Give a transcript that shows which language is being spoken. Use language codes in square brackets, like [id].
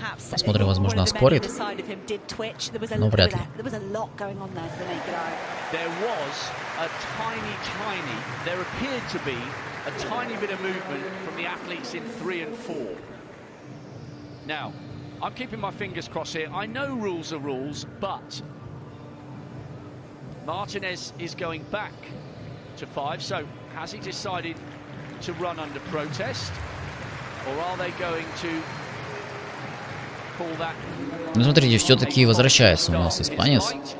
[ru] Посмотрим, возможно, оспорит, но вряд ли. [en] A tiny bit of movement from the athletes in 3 and 4. Now, I'm keeping my fingers crossed here. I know rules are rules, but Martinez is going back to 5. So, has he decided to run under protest? Or are they going to pull that? [ru] Ну, смотрите, все-таки возвращается у нас испанец.